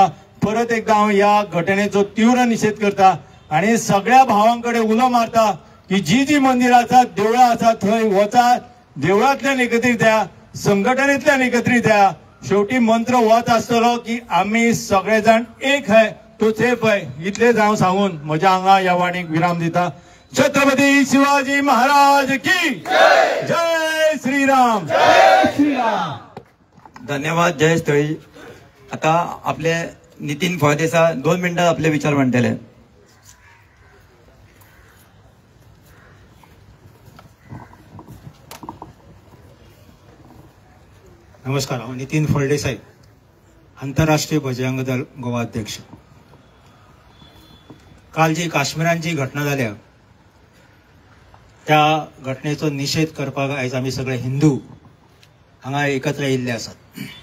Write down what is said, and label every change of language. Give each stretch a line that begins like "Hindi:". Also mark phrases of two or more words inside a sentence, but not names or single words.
Konkani: परत एकदा हांव ह्या घटनेचो तीव्र निषेध करता आणि सगळ्या भावांकडे उलो मारता की जी मंदिरां आसात, देवळां आसात थंय वचात, देवळांतल्यान एकत्रीत जाया, संघटनेंतल्यान एकत्रीत जाया। शेवटी मंत्र वच आसतलो की आमी सगळेजण
Hindi: एक है तो सेफ है,
Konkani: इतलेच हांव सांगून म्हज्या हांगा ह्या वाणीक विराम दिता। छत्रपती शिवाजी महाराज की जय श्रीराम। धन्यवाद जयेश तळी। आता आपले नितीन फळदेसाय 2 मिनिटात आपले विचार मांडतले। नमस्कार, हांव नितीन फळदेसाय, आंतरराष्ट्रीय बजरंग दल गोवा अध्यक्ष। काल जी काश्मीरान जी घटना जाल्या त्या घटनेचो निषेध करपाक आयज आमी सगळे हिंदू हांगा एकत्र येयल्ले आसात।